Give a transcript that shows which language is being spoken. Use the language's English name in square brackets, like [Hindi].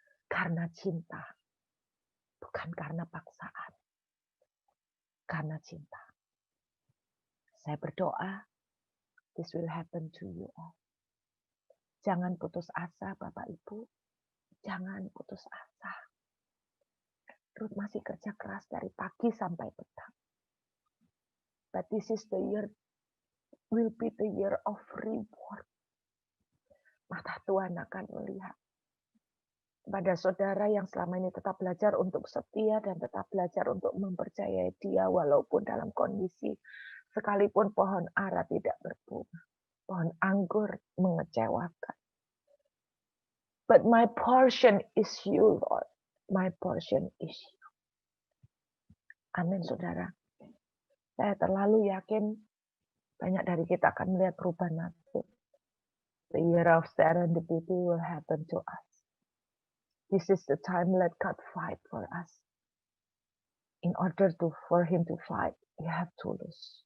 [Indonesian] Karena cinta. Bukan karena paksaan. Karena cinta. Saya berdoa, [English] this will happen to you all. [Indonesian] Jangan putus asa, Bapak Ibu. Jangan putus asa. Ruth masih kerja keras dari pagi sampai petang. [English] But this is the year, will be the year of reward. [Indonesian] Mata Tuhan akan melihat pada saudara yang selama ini tetap belajar untuk setia dan tetap belajar untuk mempercayai Dia walaupun dalam kondisi sekalipun pohon ara tidak berbunga, pohon anggur mengecewakan. [English] But my portion is you, Lord. My portion is you. [Indonesian] Amin, saudara. Saya terlalu yakin banyak dari kita akan melihat perubahan nasib. [English] The year of serendipity will happen to us. This is the time let God fight for us. In order for Him to fight, you have to lose.